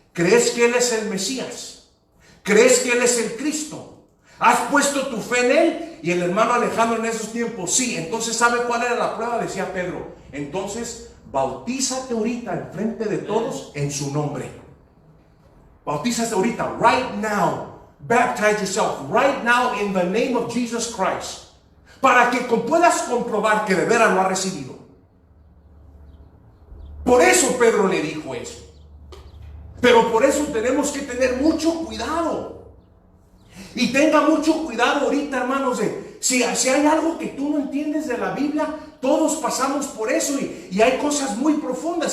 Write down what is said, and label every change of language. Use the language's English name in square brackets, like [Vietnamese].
[Spanish] ¿Crees que Él es el Mesías? ¿Crees que Él es el Cristo? ¿Has puesto tu fe en Él? Y el hermano Alejandro en esos tiempos, sí. Entonces, ¿sabe cuál era la prueba? Decía Pedro, entonces, bautízate ahorita en frente de todos en su nombre. Bautízate ahorita, [English] right now. Baptize yourself right now in the name of Jesus Christ. [Spanish] Para que puedas comprobar que de veras lo ha recibido. Por eso Pedro le dijo eso. Pero por eso tenemos que tener mucho cuidado. Y tenga mucho cuidado ahorita, hermanos, de si hay algo que tú no entiendes de la Biblia, todos pasamos por eso y hay cosas muy profundas.